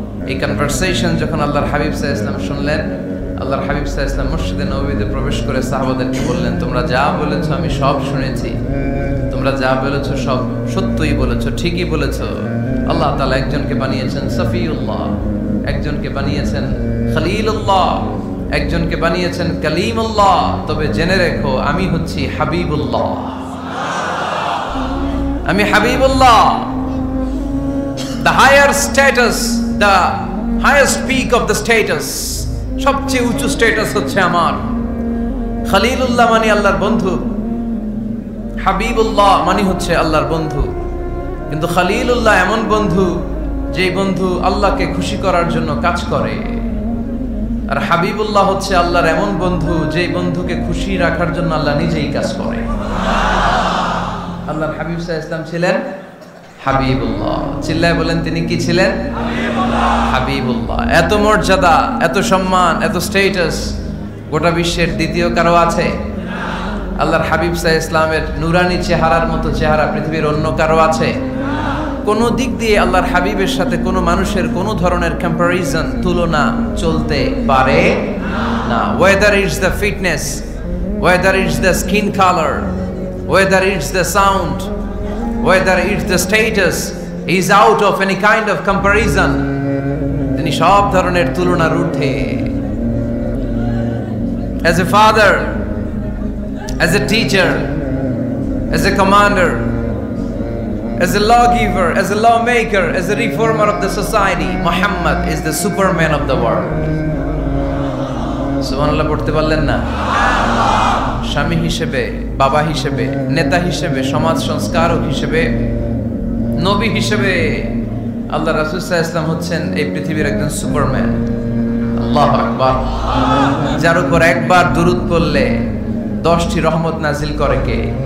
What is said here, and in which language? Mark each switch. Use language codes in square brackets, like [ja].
[bn] এই কনভারসেশন যখন আল্লাহর হাবিব সাল্লাল্লাহু আলাইহি ওয়াসাল্লাম শুনলেন, আল্লাহর হাবিব সাল্লাল্লাহু আলাইহি ওয়াসাল্লাম মসজিদে নববীতে প্রবেশ করে সাহাবাদেরকে বললেন, তোমরা যা বলেছো আমি সব শুনেছি, তোমরা যা বলেছো সব সত্যই বলেছো, ঠিকই বলেছো। আল্লাহ তাআলা একজনকে বানিয়েছেন সফিউল্লাহ, একজনকে বানিয়েছেন খলিলুল্লাহ, একজনকে বানিয়েছেন কালিমুল্লাহ। তবে জেনে রেখো আমি হচ্ছি হাবিবুল্লাহ, আমি Habibullah. [en] The higher status, the highest peak of the status, [bn] সবচেয়ে উঁচু স্ট্যাটাস হচ্ছে আমার। খলিলুল্লাহ মানে আল্লাহর বন্ধু, হাবিবুল্লাহ মানে হচ্ছে আল্লাহর বন্ধু। কিন্তু খলিলুল্লাহ এমন বন্ধু যেই বন্ধু আল্লাহকে খুশি করার জন্য কাজ করে, আর হাবিবুল্লাহ হচ্ছে আল্লাহর এমন বন্ধু যেই বন্ধুকে খুশি রাখার জন্য আল্লাহ নিজেই কাজ করে। আল্লাহর হাবিব সাল্লাল্লাহু আলাইহি ওয়াসাল্লাম ছিলেন হাবিবুল্লাহ। চিল্লায় বলেন তিনি কি ছিলেন? হাবিবুল্লাহ। এত মর্যাদা, এত সম্মান, এত স্ট্যাটাস গোটা বিশ্বের দ্বিতীয় কারো আছে? আল্লাহর হাবিব সাল্লাল্লাহু আলাইহি ওয়াসাল্লামের নুরানি চেহারার মতো চেহারা পৃথিবীর অন্য কারো আছে? কোন দিক দিয়ে আল্লাহর হাবিবের সাথে কোনো মানুষের কোনো ধরনের কম্পারিজন, তুলনা চলতে পারে না। [en] Whether it's the fitness, whether it's the skin colour, whether it's the sound, whether it's the status, he is out of any kind of comparison. [bn] তিনি সব ধরনের তুলনার ঊর্ধ্বে। [en] As a father, as a teacher, as a commander, as a lawgiver, as a lawmaker, as a reformer of the society, Muhammad is the superman of the world. [bn] সুবহানাল্লাহ পড়তে পারলেন না? স্বামী হিসেবে, বাবা হিসেবে, নেতা হিসেবে, সমাজ সংস্কারক হিসেবে, নবী হিসেবে আল্লাহ রাসূল সাল্লাল্লাহু আলাইহি ওয়াসাল্লাম হচ্ছেন এই পৃথিবীর একজন সুপারম্যান। আল্লাহু আকবার। যার উপর একবার দুরূদ পড়লে 10টি রহমত নাজিল করে কে?